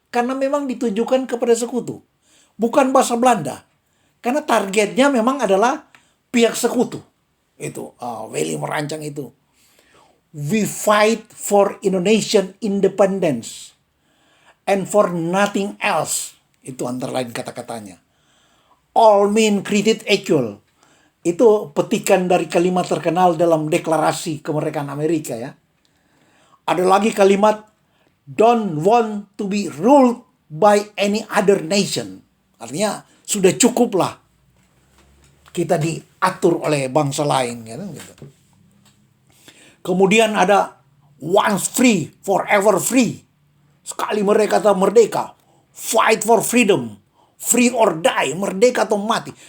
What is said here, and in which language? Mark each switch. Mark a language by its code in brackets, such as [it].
[id] Karena memang ditujukan kepada sekutu, bukan bahasa Belanda. Karena targetnya memang adalah pihak sekutu. Itu Wely merancang itu. [en] We fight for Indonesian independence and for nothing else. [id] Itu antara lain kata-katanya. [en] All men created equal. [id] Itu petikan dari kalimat terkenal dalam deklarasi kemerdekaan Amerika ya. Ada lagi kalimat [en] don't want to be ruled by any other nation. [id] Artinya sudah cukuplah kita diatur oleh bangsa lain gitu. Kemudian ada [en] once free, forever free. [id] Sekali mereka kata merdeka, [en] fight for freedom, free or die, [id] merdeka atau mati.